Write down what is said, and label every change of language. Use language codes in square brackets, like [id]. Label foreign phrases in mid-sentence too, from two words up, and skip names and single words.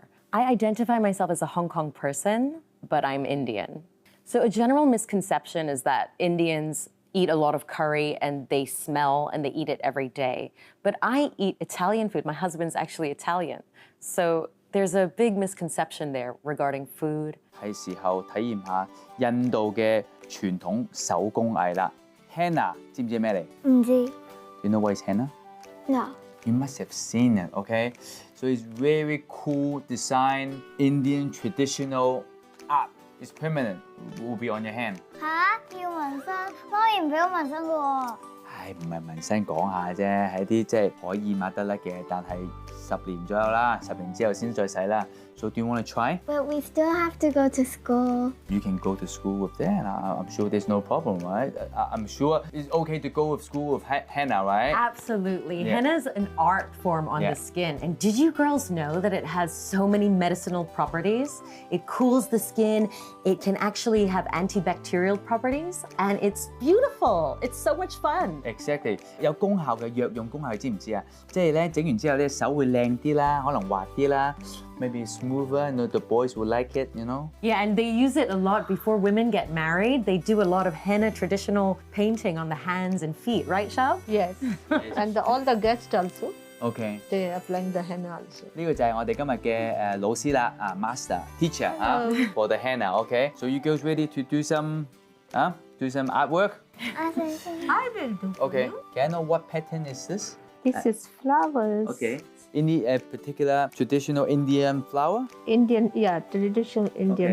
[en] I identify myself as a Hong Kong person, but I'm Indian. So a general misconception is that Indians eat a lot of curry and they smell and they eat it every day. But I eat Italian food. My husband's actually Italian. So there's a big misconception there regarding food. [yue] 係時候體驗下印度嘅傳統手工藝啦。Henna 知唔知咩嚟？唔知。 [en] You know what is henna? No。 You must have seen it, okay? So it's very cool design, Indian traditional art. It's permanent. Will be on your hand. [yue] 嚇！要紋身，媽咪唔俾我紋身嘅喎。唔係紋身講下啫，係啲即係可以抹得甩嘅，但係 10年左右啦，10年之後先再洗啦。 [en] So do you want to try? But we still have to go to school. You can go to school with that. I'm sure there's no problem, right? I'm sure it's okay to go with school with henna, right? Absolutely. Yeah. Henna is an art form on Yeah. the skin. And did you girls know that it has so many medicinal properties? It cools the skin. It can actually have antibacterial properties. And it's beautiful. It's so much fun. Exactly. [yue] 有功效嘅藥用功效，你知唔知啊？即係咧整完之後咧手會靚啲啦，可能滑啲啦。 [en] Maybe smoother, the boys will like it, you know? Yeah, and they use it a lot before women get married. They do a lot of henna traditional painting on the hands and feet, right, Shab? Yes. And all the guests also, Okay. they are applying the henna also. [yue] 呢個就係我哋今日嘅老師啦 ， [en] master teacher for the henna. Okay. So you girls ready to do some artwork? I will do. Okay. Can I know what pattern is this? This is flowers. Okay. Any particular traditional Indian flower? Indian, yeah, traditional Indian